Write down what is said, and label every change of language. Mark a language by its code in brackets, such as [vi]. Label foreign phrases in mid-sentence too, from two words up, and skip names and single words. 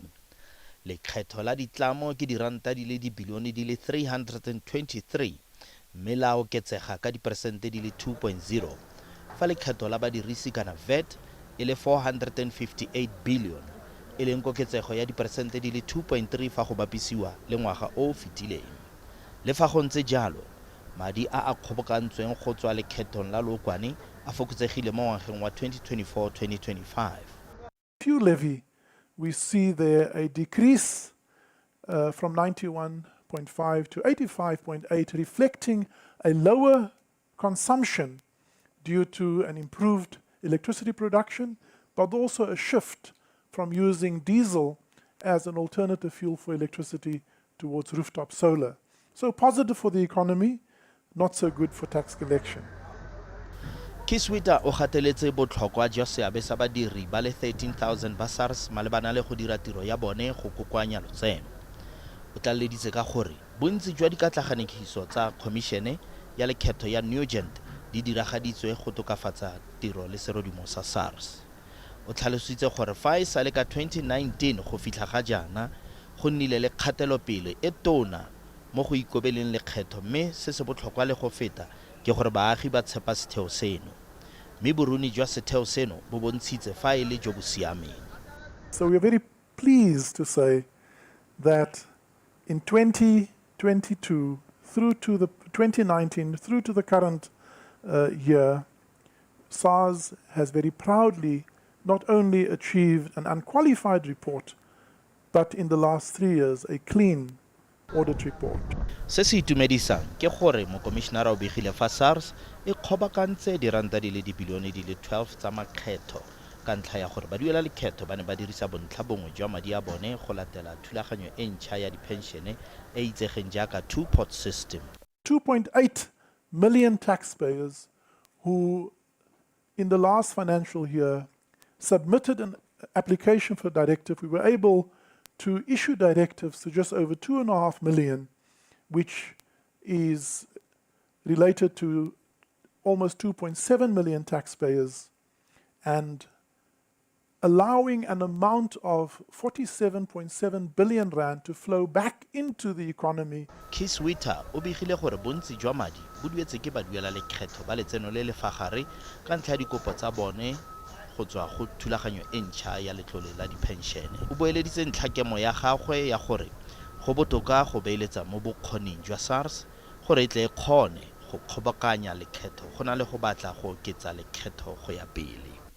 [tn] Lekgetho la ditlamo ke diranta di le dibilione di le 323 mme la oketsega ka diperesente di le 2.0 fa lekgetho la badirisi kana VAT e le 458 billion e leng koketsego ya diperesente di le 2.3 fa go bapisiwa le ngwaga o fetileng. Le fa go ntse jalo, madi a kgobokantsweng go tswa lekgethong la lookwane a fokotsegile mo ngwageng wa 2024-2025. [en] Fuel levy, we see there a decrease from 91.5 to 85.8, reflecting a lower consumption due to an improved electricity production, but also a shift from using diesel as an alternative fuel for electricity towards rooftop solar. So positive for the economy, not so good for tax collection. [tn] Kiswita o gateletse botlhokwa jwa seabe sa badiri ba le 13,000 ba SARS malebana le go dira tiro ya bone go kokoanya lotseno. O tlaleleditse ka gore bontsi jwa dikatlanegiso tsa khomišene ya lekgetho ya Nugent di diragaditswe go tokafatsa tiro le serodimo sa SARS. O tlhalositse gore fa e sale ka 2019 go fitlha ga jaana go nnile le kgatelopele e tona mo go ikobeleng lekgetho, mme se se botlhokwa le go feta ke gore baagi ba tshepa setheo seno, mme boruni jwa setheo seno bo bontshitse fa e le jo bo siameng. [en] So we are very pleased to say that in 2022 through to the 2019 through to the current year, SARS has very proudly not only achieved an unqualified report, but in the last 3 years a clean audit report. [tn] Se se itumedisang ke gore mokomišenara o begile fa SARS e kgobakantse diranta di le dibilione di le 12 tsa makgetho ka ntlha ya gore baduela lekgetho ba ne ba dirisa bontlhabongwe jwa madi a bone go latela thulaganyo e ntšha ya dipenšene e itsegeng jaaka [en] two-pot system. 2.8 million taxpayers who in the last financial year submitted an application for a directive. We were able to issue directives to just over 2.5 million, which is related to almost 2.7 million taxpayers, and allowing an amount of 47.7 billion rand to flow back into the economy. [tn] Kiswita o begile gore bontsi jwa madi bo duetse ke baduela lekgetho ba letseno le le fa gare ka ntlha ya dikopo tsa bone go tswa go thulaganyo e ntšha ya letlole la dipenšene. O boeleditse ntlhakemo ya gagwe ya gore go botoka go beeletsa mo bokgoning jwa SARS gore e tle e kgone go kgobokanya lekgetho go na le go batla go oketsa lekgetho go ya pele.